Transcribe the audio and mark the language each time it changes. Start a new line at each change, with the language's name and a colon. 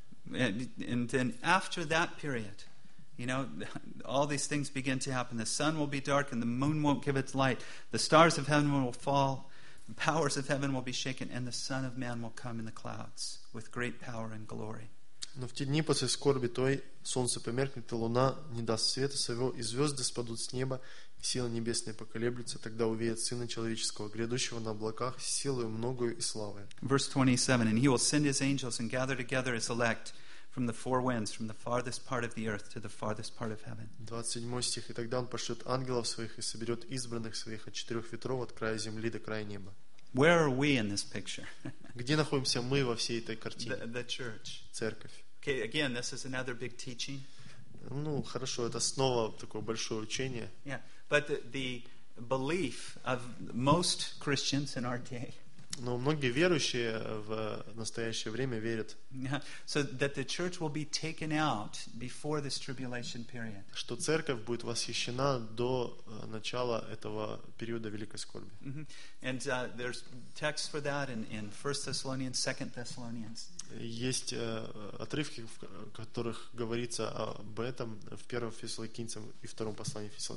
English: And then after that period, you know, all these things begin to happen. The sun will be dark and the moon won't give its light. The stars of heaven will fall. The powers of heaven will be shaken. And the Son of Man will come in the clouds with great power and glory.
Russian: Но в те дни после скорби той солнце померкнет, и луна не даст света своего, и звезды спадут с неба, и силы небесные поколеблются, тогда увидят Сына Человеческого, грядущего на облаках, силою многою и славой.
English: Verse 27, and he will send his angels and gather together his elect from the four winds, from the farthest part of the earth to the farthest part of heaven.
Russian: 27 стих, и тогда он пошлет ангелов своих и соберет избранных своих от четырех ветров, от края земли до края неба.
English: Where are we in this picture?
Russian: Где находимся мы во всей этой картине?
English: The church.
Russian: Церковь.
English: Okay, again, this is another big teaching.
Russian: Ну, хорошо, это снова такое большое учение.
English: Yeah, but the belief of most Christians in our day.
Russian: Но многие верующие в настоящее время верят.
English: Yeah, so that the church will be taken out before this tribulation period.
Russian: Что церковь будет восхищена до начала этого периода великой скорби.
English: And there's text for that in 1 Thessalonians, 2 Thessalonians.
Russian: Есть отрывки, в которых говорится об этом в 1 Фессалоникийцам и 2 послании